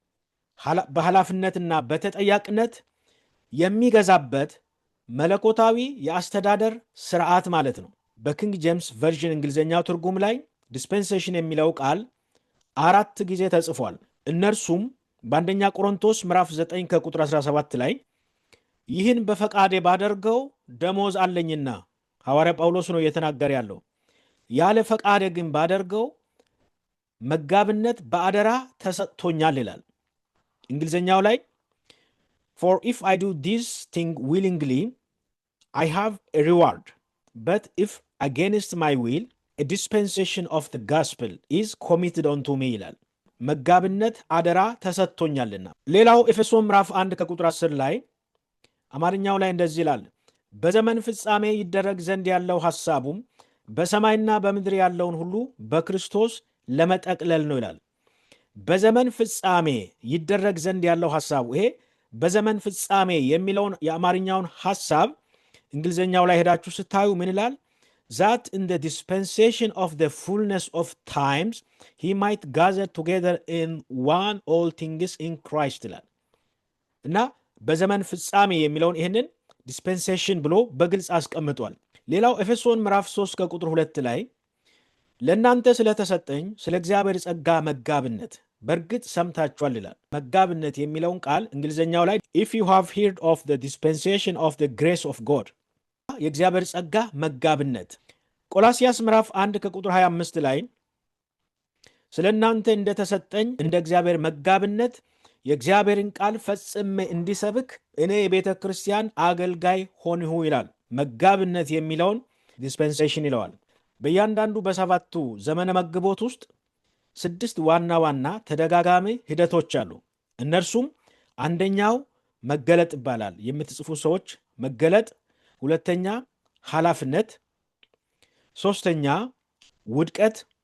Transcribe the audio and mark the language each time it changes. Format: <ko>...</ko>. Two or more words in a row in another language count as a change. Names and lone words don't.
<am>በኃላፊነትና በተጠያቂነት የሚገዛበት መለኮታዊ የአስተዳደር ስርዓት ማለት ነው። በኪንግ ጄምስ ቨርዥን እንግሊዝኛው ትርጉም ላይ ዲስፔንሴሽን የሚለው ቃል 4 ጊዜ ተጽፏል። እነርሱም በአንደኛ ቆሮንቶስ ምዕራፍ 9 ከቁጥር 17 ላይ ይህን በፈቃዴ ባደርገው ደሞዝ አለኝና፣ ሐዋርያ ጳውሎስ ነው እየተናገረ ያለው። ያለ ፈቃዴ ግን ባደርገው መጋብነት በአደራ ተሰጥቶኛል ይላል። እንግሊዝኛው ላይ</am> <en>for if I do this thing willingly I have a reward, but if against my will a dispensation of the gospel is committed unto me</en> <am>ይላል። መጋብነት አደራ ተሰጥቶኛልና። ሌላው ኤፌሶን ምዕራፍ 1 ከቁጥር 10 ላይ አማርኛው ላይ እንደዚህ ይላል፣ በዘመን ፍጻሜ ይደረግ ዘንድ ያለው ሐሳቡም በሰማይና በምድር ያለውን ሁሉ በክርስቶስ ለመጠቅለል ነው ይላል። በዘመን ፍጻሜ ይደረግ ዘንድ ያለው ሐሳቡ፣ ይሄ በዘመን ፍጻሜ የሚለውን የአማርኛውን ሐሳብ እንግሊዝኛው ላይ ሄዳችሁ ስታዩ ምን ይላል?</am> <en>that in the dispensation of the fullness of times he might gather together in one all things in Christ</en> <am>ይላል እና በዘመን ፍጻሜ የሚለውን ይህንን ዲስፔንሴሽን ብሎ በግልጽ አስቀምጧል። ሌላው ኤፌሶን ምዕራፍ 3 ከቁጥር 2 ላይ ለእናንተ ስለተሰጠኝ ስለ እግዚአብሔር ጸጋ መጋብነት በእርግጥ ሰምታችኋል ይላል። መጋብነት የሚለውን ቃል እንግሊዝኛው ላይ</am> <en>if you have heard of the dispensation of the grace of God</en> <am>የእግዚአብሔር ጸጋ መጋብነት። ቆላስያስ ምዕራፍ 1 ከቁጥር 25 ላይ ስለ እናንተ እንደተሰጠኝ እንደ እግዚአብሔር መጋብነት የእግዚአብሔርን ቃል ፈጽሜ እንዲሰብክ እኔ የቤተ ክርስቲያን አገልጋይ ሆንሁ ይላል። መጋብነት የሚለውን ዲስፔንሴሽን ይለዋል። በእያንዳንዱ በ7ቱ ዘመነ መግቦት ውስጥ 6 ዋና ዋና ተደጋጋሚ ሂደቶች አሉ። እነርሱም አንደኛው መገለጥ ይባላል። የምትጽፉ ሰዎች መገለጥ፣ ሁለተኛ ኃላፊነት፣ ሶስተኛ ውድቀት፣</am>